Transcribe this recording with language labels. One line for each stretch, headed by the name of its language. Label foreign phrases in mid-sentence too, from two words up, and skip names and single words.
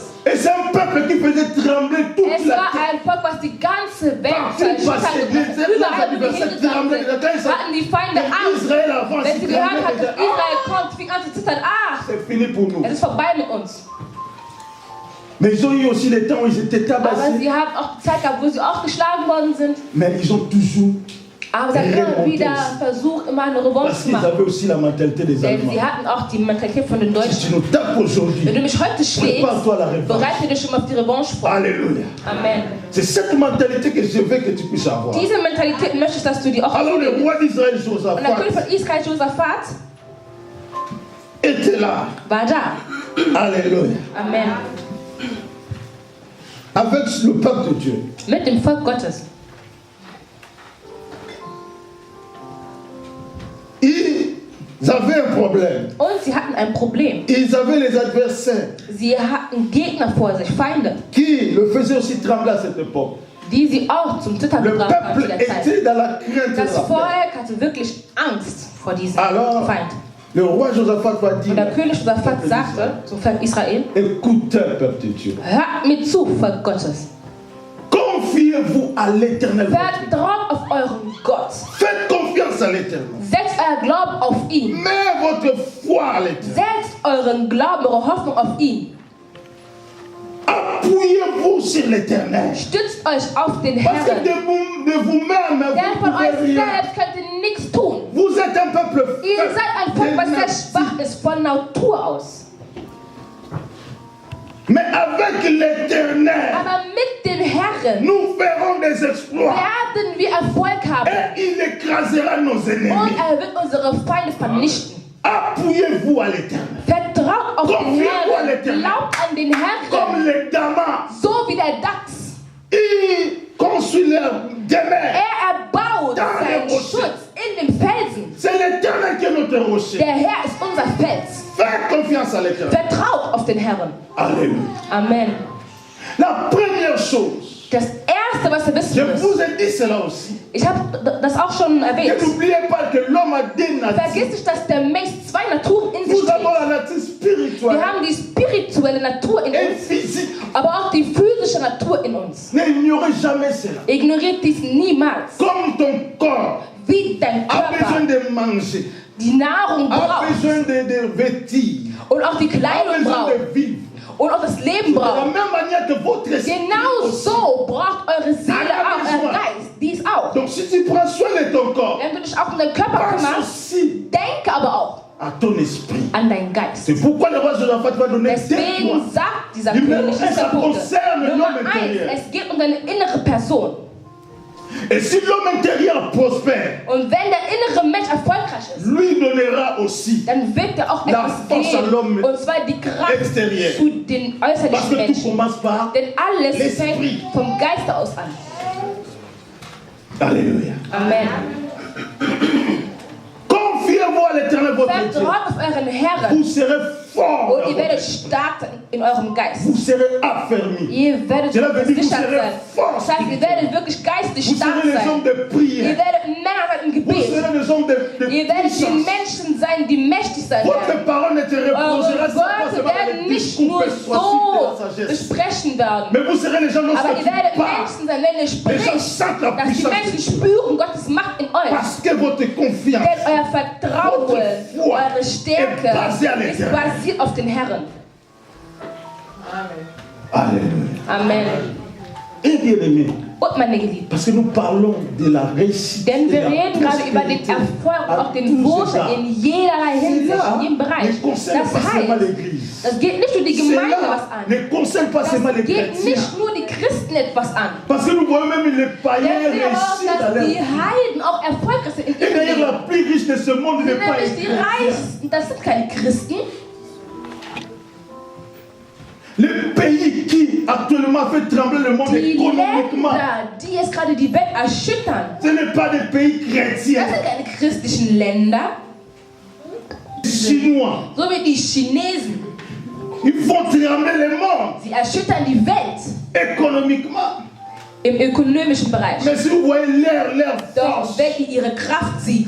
French: Et c'est un peuple qui faisait trembler toute
German: Es
French: la
German: war
French: terre.
German: ein Volk, was die ganze Welt
French: Partout
German: erschüttert
French: passé,
German: hat.
French: les
German: Überall, wo die
French: adversaires
German: hingegangen
French: tremblaient.
German: sind,
French: Quand ils
German: hatten die Feinde
French: Quand
German: Angst.
French: Israël avance,
German: Wenn sie
French: ils
German: gehört hat,
French: tremblaient.
German: dass Israel kommt, fing an zu zittern. Ah,
French: C'est fini pour nous.
German: es ist vorbei mit uns.
French: Mais ils ont eu aussi les temps où ils étaient
German: Aber
French: tabassés.
German: sie haben auch Zeit gehabt, wo sie auch geschlagen worden sind.
French: Mais ils ont toujours,
German: Aber sie haben immer
French: Remontés.
German: wieder versucht, immer eine Revanche
French: parce
German: zu
French: qu'ils
German: machen.
French: avaient aussi la mentalité des
German: Denn
French: Allemands.
German: sie hatten auch die Mentalität von den
French: Si
German: Deutschen.
French: tu nous tapes
German: Wenn
French: aujourd'hui,
German: du mich heute schlägst,
French: prépare-toi à la revanche.
German: bereite dich schon mal auf die Revanche vor.
French: Alléluia.
German: Amen.
French: C'est cette mentalité que je veux que tu puisses avoir.
German: Diese Mentalität möchte ich, dass du die auch
French: Alors le
German: aufnimmst.
French: roi d'Israël,
German: Und der König Josaphat, von Israel,
French: Josaphat, était là.
German: war da.
French: Alléluia.
German: Amen.
French: Avec le peuple de Dieu.
German: Mit dem Volk Gottes.
French: Ils avaient un problème.
German: Und sie hatten ein Problem.
French: Ils avaient les adversaires
German: Sie hatten Gegner vor sich, Feinde,
French: qui le faisaient aussi trembler à cette époque.
German: die sie auch zum Zittern
French: Le
German: gebracht haben zu
French: peuple
German: der Zeit.
French: était dans la crainte de
German: Das
French: la paix.
German: Volk hatte wirklich Angst vor diesem
French: Alors,
German: Feind.
French: le roi Josaphat va
German: Und
French: dire,
German: der König Josaphat sagte zum Volk Israel:
French: écoutez, peuple de Dieu,
German: Hört mir zu, Volk Gottes.
French: confiez-vous à l'éternel.
German: Vertraut auf euren Gott.
French: Faites confiance à l'éternel.
German: Setzt euer Glauben auf ihn.
French: Mets votre foi à l'éternel.
German: Setzt euren Glauben, eure Hoffnung auf ihn.
French: Appuyez-vous sur l'éternel.
German: Stützt euch auf den
French: Parce que
German: Herrn.
French: de vous-même,
German: Denn
French: vous
German: von
French: ne pouvez
German: euch
French: rien.
German: selbst könnt ihr nichts tun.
French: Vous êtes un peuple
German: Ihr seid ein Volk, was sehr
French: faible.
German: schwach ist von Natur aus.
French: Mais avec l'éternel,
German: Aber mit dem Herrn
French: nous ferons des exploits.
German: werden wir Erfolg haben.
French: Et il écrasera nos
German: Und
French: ennemis.
German: er wird unsere Feinde vernichten.
French: Appuyez-vous à l'éternel.
German: Vertraut auf den
French: Confiez-vous à
German: Herrn.
French: l'éternel.
German: Glaubt an den
French: Comme
German: Herrn.
French: les Damas,
German: So wie der Dachs.
French: ils construisent leur demeure.
German: Er erbaut
French: Dans
German: seinen
French: les rochers.
German: Schutz in dem Felsen.
French: C'est l'éternel qui est notre rocher.
German: Der Herr ist unser Fels.
French: Faites confiance à l'éternel.
German: Vertraut auf den Herrn.
French: Alléluia.
German: Amen.
French: La première chose,
German: Das Erste, was ihr wissen
French: je
German: müsst,
French: vous ai dit cela aussi.
German: ich habe das auch schon
French: Et
German: erwähnt.
French: n'oubliez pas que l'homme a deux natures.
German: Vergiss nicht, dass der Mensch zwei Naturen in sich
French: Nous avons
German: trägt.
French: la nature spirituelle
German: Wir haben die spirituelle Natur in
French: et
German: uns,
French: physique.
German: aber auch die physische Natur in uns.
French: N'ignorez jamais cela.
German: Ignoriert dies niemals.
French: Comme ton corps
German: Wie dein
French: a besoin
German: Körper
French: de manger,
German: die Nahrung
French: a
German: braucht
French: besoin de vêtir,
German: und auch die
French: a
German: Kleidung
French: besoin
German: braucht
French: de vivre.
German: und auch das Leben
French: De la
German: braucht.
French: même manière que votre esprit
German: Genau
French: aussi.
German: so braucht eure Seele auch, euer Geist, dies auch.
French: Donc si tu prends soin de ton corps,
German: Wenn du dich auch um deinen Körper
French: pense
German: kümmerst,
French: aussi
German: denke aber auch
French: à ton esprit.
German: an deinen Geist.
French: C'est pourquoi le roi Josaphat va donner deux points.
German: Deswegen sagt dieser
French: Numéro
German: König
French: un,
German: diese
French: ça
German: Punkte.
French: concerne
German: Nummer
French: l'homme
German: 1,
French: intérieur.
German: es geht um deine innere Person.
French: Et si l'homme intérieur prospère,
German: Und wenn der innere Mensch erfolgreich ist,
French: lui donnera aussi
German: dann wird er auch
French: La
German: etwas
French: force à l'homme
German: geben. Und zwar die Kraft
French: extérieur.
German: zu den
French: Parce
German: äußerlichen
French: que tout
German: Menschen.
French: commence par
German: Denn alles
French: l'esprit.
German: fängt vom Geiste aus an.
French: Alléluia.
German: Amen.
French: Confiez-vous à l'éternel votre Dieu.
German: Vertraut auf euren Herrn.
French: Vous serez fort.
German: Und ihr werdet stark sein in eurem Geist.
French: Vous serez affermis.
German: Ihr werdet
French: Cela veut dire que vous
German: gesichert
French: serez
German: sein.
French: fort.
German: Das heißt, ihr werdet wirklich geistig
French: Vous
German: stark
French: serez les
German: sein.
French: hommes de
German: Ihr
French: prière.
German: werdet Männer sein im
French: Vous
German: Gebet.
French: serez les hommes de
German: Ihr werdet die
French: puissance.
German: Menschen sein, die mächtig sein werden.
French: Votre parole ne te reposera
German: Eure
French: pas
German: Worte
French: seulement dans
German: werden
French: les
German: nicht
French: discours
German: nur
French: persuasifs de la
German: so
French: sagesse.
German: besprechen werden.
French: Mais vous serez les gens
German: Aber
French: lorsque
German: ihr
French: tu
German: werdet
French: parles.
German: Menschen sein, wenn ihr
French: Les gens
German: spricht,
French: sentent la
German: dass die
French: puissance.
German: Menschen spüren Gottes Macht in euch.
French: Parce que votre confiance
German: Denn euer Vertrauen,
French: Votre foi
German: eure Stärke
French: est basée à
German: ist
French: l'Éternel.
German: basiert auf den Herrn.
French: Alléluia.
German: Amen.
French: Et bien aimé,
German: Und meine Geliebten,
French: parce que nous parlons de la réussite.
German: denn wir
French: et de la
German: reden gerade über den
French: prospérité
German: Erfolg und
French: à
German: auch den
French: tous
German: Wohlstand
French: égards.
German: in jederlei Hinsicht,
French: Cela
German: in jedem Bereich.
French: ne concerne
German: Das
French: pas seulement
German: heißt,
French: l'Église.
German: das geht nicht nur die Gemeinde was
French: Cela
German: an.
French: ne concerne pas seulement
German: Das
French: les
German: geht
French: chrétiens.
German: nicht nur die Christen etwas an.
French: Parce que nous voyons même les païens
German: Denn wir auch,
French: réussir dans
German: dass
French: leur
German: die
French: vie.
German: Heiden auch erfolgreich sind in
French: Et
German: ihrem
French: d'ailleurs,
German: Leben.
French: la plus riche de ce monde n'est
German: Sind
French: pas
German: nämlich die
French: chrétien.
German: Reichsten, das sind keine Christen.
French: Le pays qui actuellement fait trembler le monde
German: Die
French: économiquement,
German: Länder, die jetzt gerade die Welt erschüttern,
French: ce n'est pas des pays chrétiens.
German: das sind keine christlichen Länder,
French: Chinois,
German: so wie die Chinesen.
French: ils font trembler le monde
German: Sie erschüttern die Welt
French: économiquement.
German: im ökonomischen Bereich.
French: Mais si vous voyez leur
German: Doch
French: force,
German: wenn ihr ihre Kraft sieht,